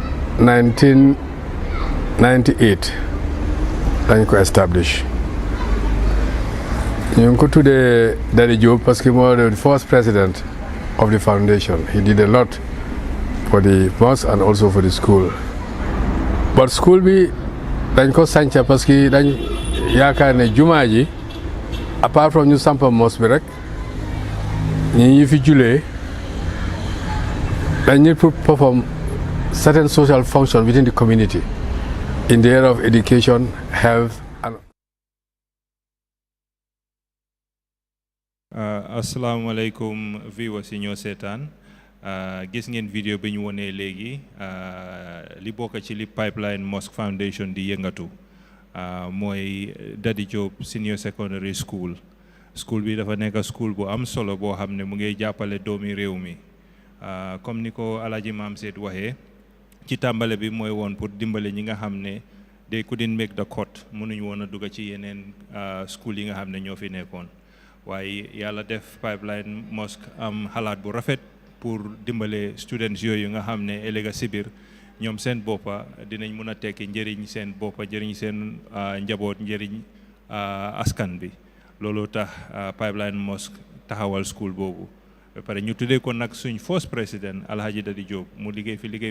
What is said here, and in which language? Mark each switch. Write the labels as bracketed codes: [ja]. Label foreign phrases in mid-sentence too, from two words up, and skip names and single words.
[wo] 1998 dañ ko establish ñu ngi ko tuddee Dadi Diop [fr] parce que [wo] moo [en] the first president of the foundation. He did a lot for the mosque and also for the school. [wo] But school bi dañ ko sanca [fr] parce que [wo] dañ yaakaar ne jumaa ji [en] apart from [wo] ñu sampa mosque bi rek ñi fi julee dañ [en] need to perform certain social function within the community in the area of education, health and [wo] asalaamaaleykum viewers yi ñoo seetaan gis ngeen vidéo bi ñu wonee léegi li bokk ci li Pipeline Mosque Foundation di yëngatu mooy Dadi Diop senior secondary school bi dafa nekk school bu am solo boo xam ne mu ngi jàppale doomi réew mi comme ni ko Alaaji Maam Seet waxee ci tàmbale bi mooy woon pour dimbale ñi nga xam ne [en] they couldn't make the cut [wo] mënuñu woon a dugg ci yeneen school yi nga xam ne ñoo fi nekkoon waaye yàlla def Pipeline Mosque am xalaat bu rafet pour dimbale students yooyu nga xam ne ëllëg si biir ñoom seen boppa dinañ mun a tekki njëriñ seen boppa njëriñ seen njaboot njëriñ askan bi loolu tax Pipeline Mosque taxawal school boobu ba pare ñu tuddee ko nag suñ first président Alhaji Dadi Diop mu liggéey fi liggéey